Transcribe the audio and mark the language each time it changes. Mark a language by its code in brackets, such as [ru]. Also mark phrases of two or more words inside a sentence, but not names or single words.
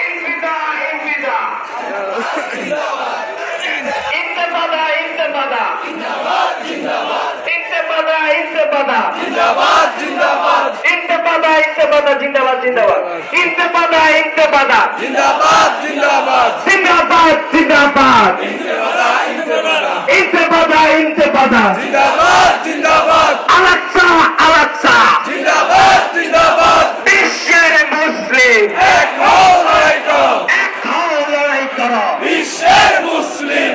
[ar] انتفاضة انتفاضة انتفاضة انتفاضة [bn] জিন্দাবাদ জিন্দাবাদ [ar] انتفاضة انتفاضة [bn] জিন্দাবাদ জিন্দাবাদ [ar] انتفاضة انتفاضة [bn] জিন্দাবাদ জিন্দাবাদ জিন্দাবাদ জিন্দাবাদ [ar] इंतफादा انتفاضة انتفاضة [bn] জিন্দাবাদ জিন্দাবাদ আলাক্সা আলাক্সা জিন্দাবাদ জিন্দাবাদ বিশ্বের মুসলিম এক হও লড়াই করো এক হও লড়াই করো বিশ্বের মুসলিম